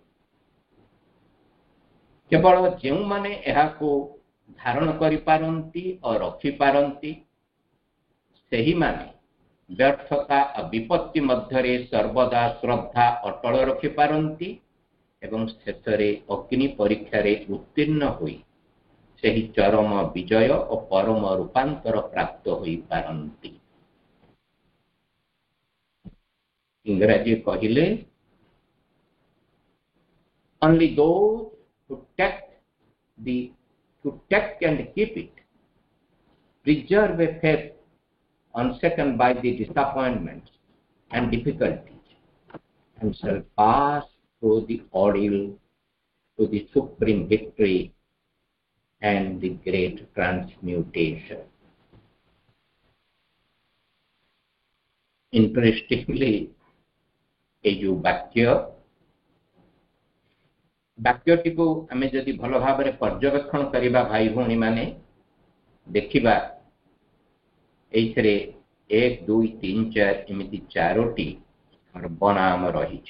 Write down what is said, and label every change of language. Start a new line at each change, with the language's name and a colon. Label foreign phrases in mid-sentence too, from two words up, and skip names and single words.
Odia: କେବଳ ଯେଉଁମାନେ ଏହାକୁ ଧାରଣ କରିପାରନ୍ତି ଓ ରଖିପାରନ୍ତି ସେହିମାନେ ବ୍ୟର୍ଥତା ଓ ବିପତ୍ତି ମଧ୍ୟରେ ସର୍ବଦା ଶ୍ରଦ୍ଧା ଅଟଳ ରଖିପାରନ୍ତି ଏବଂ ଶେଷରେ ଅଗ୍ନି ପରୀକ୍ଷାରେ ଉତ୍ତୀର୍ଣ୍ଣ ହୋଇ ସେହି ଚରମ ବିଜୟ ଓ ପରମ ରୂପାନ୍ତର ପ୍ରାପ୍ତ ହୋଇପାରନ୍ତି। ଇଂରାଜୀ କହିଲେ,
English: only those who take and keep it, preserve a faith unshaken by the disappointments and difficulties, and shall pass through the ordeal to the supreme victory and the great transmutation. Interestingly,
Odia: এই ଯେଉଁ ବାକ୍ୟଟିକୁ ଆମେ ଯଦି ଭଲ ଭାବରେ ପର୍ଯ୍ୟବେକ୍ଷଣ କରିବା ଭାଇ ଭଉଣୀମାନେ, ଦେଖିବା ଏଇଥିରେ 1, 2, 3, 4 ଏମିତି 4ଟି ସର୍ବନାମ ରହିଛି।